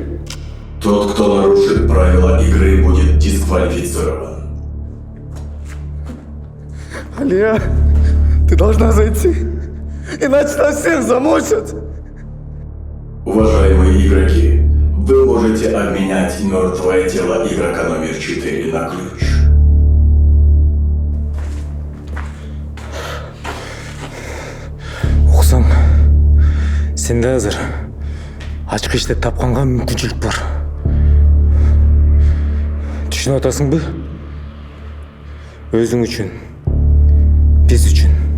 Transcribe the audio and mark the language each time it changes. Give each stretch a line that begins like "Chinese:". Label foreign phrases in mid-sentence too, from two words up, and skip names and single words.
Russian: Тот, кто нарушит правила игры, будет дисквалифицирован. Алия, ты должна зайти. Иначе нас всех замочат. Уважаемые игроки, вы можете обменять мертвое тело игрока номер 4 на ключ.
Kyrgyz: Уксаң, сенде азыр ачкы иштеп тапканга мүмкүнчүлүк бар. Түшүнүп атасыңбы? Өзүң үчүн, биз үчүн.